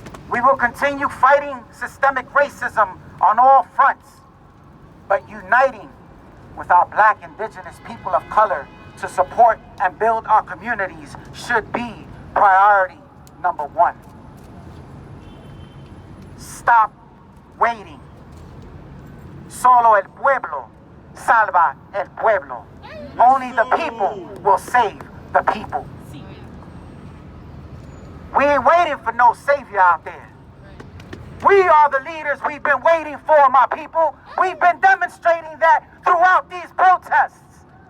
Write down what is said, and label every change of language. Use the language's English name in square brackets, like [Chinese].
[English] We will continue fighting systemic racism on all fronts, but uniting with our Black, Indigenous people of color to support and build our communities should be priority number one. Stop waiting. [Spanish] Solo el pueblo salva el pueblo. [English] Only the people will save the people. We ain't waiting for no savior out there. We are the leaders we've been waiting for, my people. We've been demonstrating that throughout these protests.